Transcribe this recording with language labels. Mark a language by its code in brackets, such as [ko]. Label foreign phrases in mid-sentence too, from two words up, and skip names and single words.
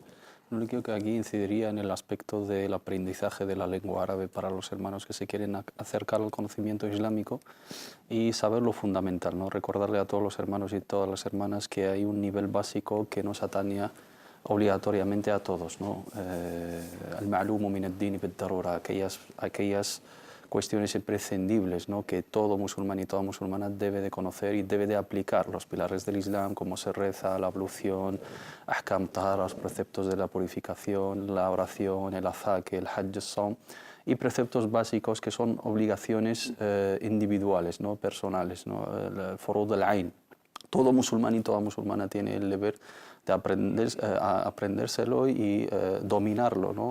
[es] Lo único que aquí incidiría en el aspecto del aprendizaje de la lengua árabe para los hermanos que se quieren acercar al conocimiento islámico y saber lo fundamental, ¿no? Recordarle a todos los hermanos y todas las hermanas que hay un nivel básico que nos atañe obligatoriamente a todos, ¿no? [ar] المعلوم من الدين بالضرورة, [es] aquellas cuestiones imprescindibles, ¿no? Que todo musulmán y toda musulmana debe de conocer y debe de aplicar, los pilares del Islam, cómo se reza, la ablución, [ar] أحكام طهارة, [es] los preceptos de la purificación, la oración, el azak, el hajj, el saum, y preceptos básicos que son obligaciones individuales, ¿no? Personales, ¿no? El [ar] فروض العين. [es] Todo musulmán y toda musulmana tiene el deber de aprendérselo y dominarlo, ¿no?